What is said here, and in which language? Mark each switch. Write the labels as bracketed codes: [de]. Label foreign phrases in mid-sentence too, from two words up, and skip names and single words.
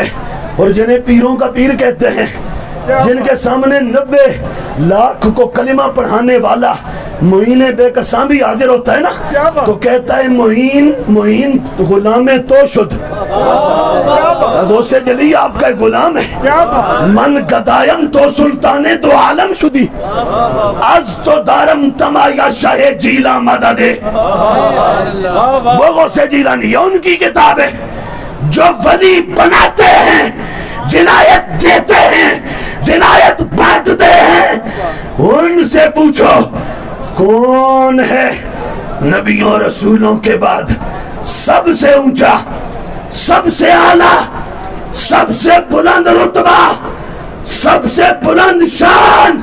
[ur] اور جنہیں پیروں کا پیر کہتے ہیں، جن کے سامنے 90 لاکھ کو کلمہ پڑھانے والا معین بے قسام بھی حاضر ہوتا ہے نا، تو کہتا ہے معین [fa] غلام تو شد، [ur] غوث جلی آپ کا غلام ہے، [fa] من گدایم تو سلطان دو عالم شدی، از تو دارم تمایا شاہ جیلا مددے، [ur] وہ غوث جیلانی، یہ ان کی کتاب ہے، جو ولی بناتے ہیں، ولایت دیتے ہیں، ولایت بانٹتے ہیں۔ پوچھو کون ہے نبیوں رسولوں کے بعد سب سے اونچا، سب سے اعلیٰ، سب سے بلند رتبہ، سب سے بلند شان؟